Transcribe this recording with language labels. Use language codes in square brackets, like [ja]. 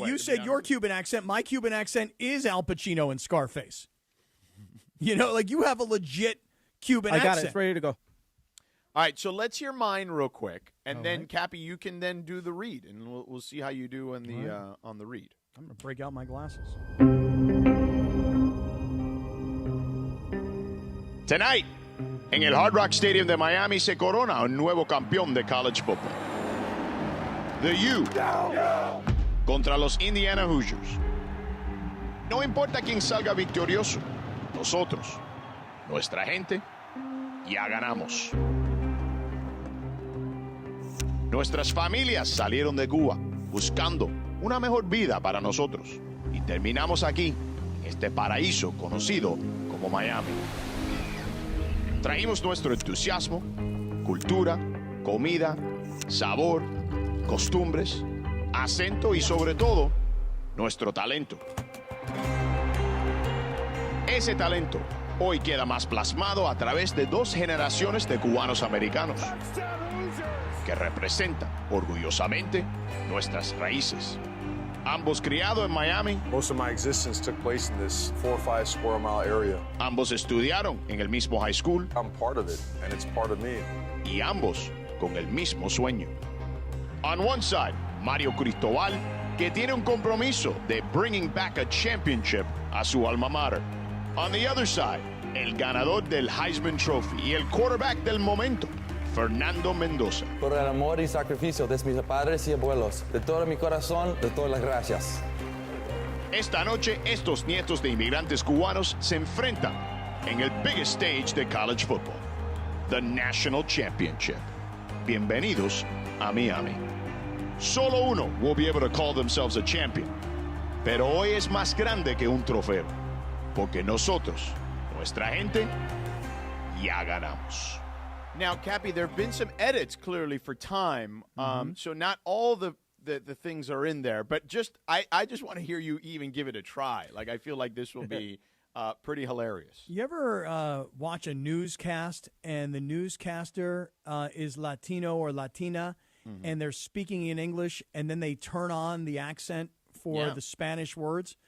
[en] But you said your Cuban accent. My Cuban accent is Al Pacino and Scarface. Like you have a legit Cuban accent. I got it. It's ready to go. All right, so let's hear mine real quick, and then Cappy, you can then do the read, and we'll see how you do on the read. I'm going to break out my glasses. Tonight, [es] en el Hard Rock Stadium de Miami se corona un nuevo campeón de college football. The U contra los Indiana Hoosiers. No importa quién salga victorioso, nosotros, nuestra gente, ya ganamos. Nuestras familias salieron de Cuba buscando una mejor vida para nosotros y terminamos aquí, en este paraíso conocido como Miami. Traímos nuestro entusiasmo, cultura, comida, sabor, costumbres, acento y sobre todo, nuestro talento. Ese talento hoy queda más plasmado a través de 2 generaciones de cubanos americanos que representan orgullosamente nuestras raíces. Ambos criados en Miami. [en] Most of my existence took place in this 4 or 5 square mile area. [es] Ambos estudiaron en el mismo high school. [en] I'm part of it, and it's part of me. [es] Y ambos con el mismo sueño. [en] On one side, [es] Mario Cristobal, que tiene un compromiso de [en] bringing back a championship [es] a su alma mater. [en] On the other side, [es] el ganador del Heisman Trophy y el quarterback del momento, Fernando Mendoza. Por el amor y sacrificio de mis padres y abuelos, de todo mi corazón, de todas las gracias. Esta noche, estos nietos de inmigrantes cubanos se enfrentan en el [en] biggest stage [es] de college football, [en] the National Championship. [es] Bienvenidos a Miami. Solo uno [en] will be able to call themselves a champion, [es] pero hoy es más grande que un trofeo, porque nosotros, nuestra gente, ya ganamos. [en] Now, Cappy, there have been some edits clearly for time, so not all the things are in there. But I just want to hear you even give it a try. Like I feel like this will be pretty hilarious. You ever watch a newscast and the newscaster is Latino or Latina, and they're speaking in English, and then they turn on the accent for the Spanish words?